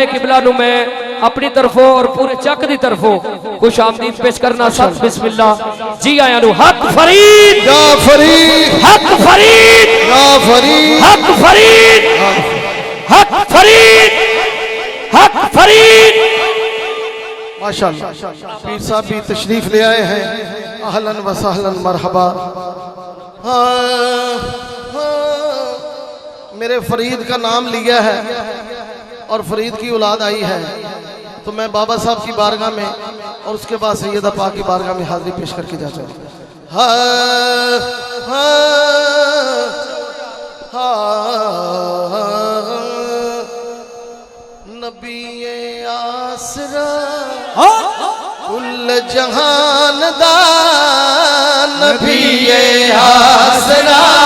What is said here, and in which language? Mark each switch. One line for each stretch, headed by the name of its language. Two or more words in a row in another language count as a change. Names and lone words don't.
Punjabi: قبلہ نوں میں اپنی طرفوں اور پورے چک دی طرفوں خوش آمدید پیش کرنا ست بسم اللہ جی آیاں نوں حق فرید یا فرید, حق فرید, یا فرید, حق فرید، حق فرید، حق فرید.
Urdu: ماشاءاللہ پیر صاحب بھی تشریف لے آئے ہیں.
Arabic: أهلا وسهلا مرحبا.
Urdu: ہاں، میرے فرید کا نام لیا ہے اور فرید کی اولاد آئی ہے، تو میں بابا صاحب کی بارگاہ میں اور اس کے بعد سیدہ پاک کی بارگاہ میں حاضری پیش کر کے جاتا ہوں.
Punjabi: نبی آسرا کل جہان دا، نبی آسرا